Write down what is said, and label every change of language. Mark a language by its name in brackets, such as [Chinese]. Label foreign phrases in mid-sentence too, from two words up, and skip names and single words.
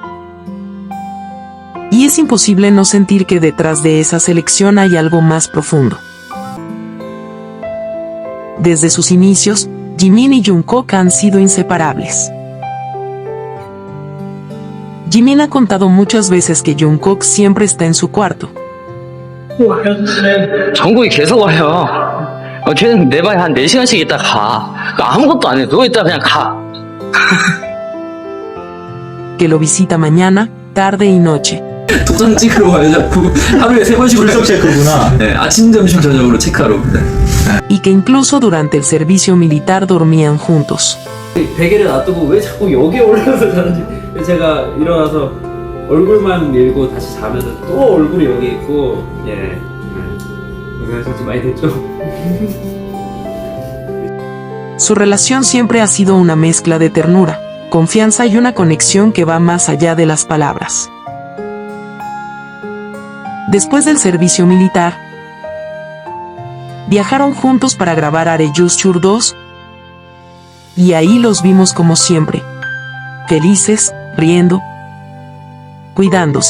[Spanish] Y es imposible no sentir que detrás de esa selección hay algo más profundo. Desde sus inicios, Jimin y Jungkook han sido inseparables. Jimin ha contado muchas veces que Jungkook siempre está en su cuarto. [Korean] 정국이 계속 와요. 걔는 내 방에 한 4시간씩 있다 가. 아무것도 안 해. 누워있다 그냥 가. [Spanish] Que lo visita mañana, tarde y noche. [Korean] 도장 찍으러 와요 자꾸. 하루에 3번씩 불속 체크구나. 네, 아침 점심 저녁으로 체크하러 옵니다. [Spanish] Y que incluso durante el servicio militar dormían juntos. [Korean] 베개를 놔두고 왜 자꾸 여기에 올라가서 자는지. 제가 일어나서 얼굴만 밀고 다시 자면은 또 얼굴이 여기 있고. 고생하셨지 많이 됐죠? [Spanish] Su relación siempre ha sido una mezcla de ternura, confianza y una conexión que va más allá de las palabras. Después del servicio militar, viajaron juntos para grabar Areyushur 2, y ahí los vimos como siempre, felices, riendo, cuidándose.